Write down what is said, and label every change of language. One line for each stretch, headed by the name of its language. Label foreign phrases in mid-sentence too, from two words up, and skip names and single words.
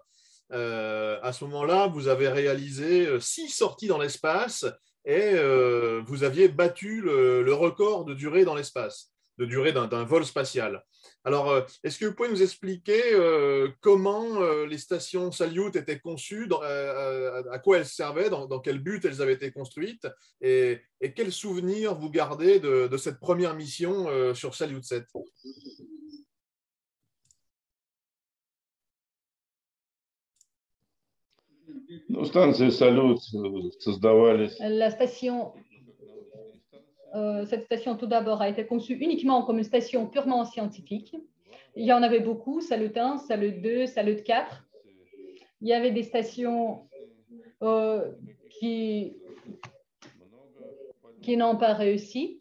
French: À ce moment-là, vous avez réalisé 6 sorties dans l'espace et vous aviez battu le record de durée dans l'espace, de durée d'un vol spatial. Alors, est-ce que vous pouvez nous expliquer comment les stations Salyut étaient conçues, à quoi elles servaient, dans quel but elles avaient été construites et quels souvenirs vous gardez de cette première mission sur Salyut 7?
Russian: Ну, станции «Салют» создавались.
French: Cette station, tout d'abord, a été conçue uniquement comme une station purement scientifique. Il y en avait beaucoup, Salyut 1, Salyut 2, Salyut 4. Il y avait des stations qui n'ont pas réussi.